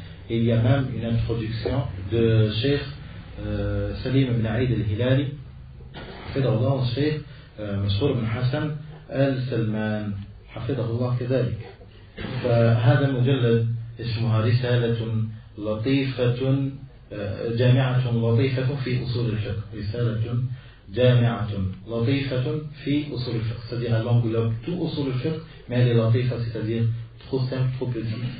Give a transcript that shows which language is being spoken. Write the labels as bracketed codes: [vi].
[fr] Et il y a même une introduction de Cheikh Salim ibn Aïd al-Hilali, [ar] حفظه الله, الشيخ مشهور بن حسن السلمان حفظه الله كذلك. فهذا المجلد اسمها رسالة لطيفة جامعة لطيفة في أصول الفقه. رسالة جامعة لطيفة في أصول الفقه, [fr] c'est-à-dire elle englobe tout أصول الفقه, mais elle est latifa, c'est-à-dire trop simple, trop petit.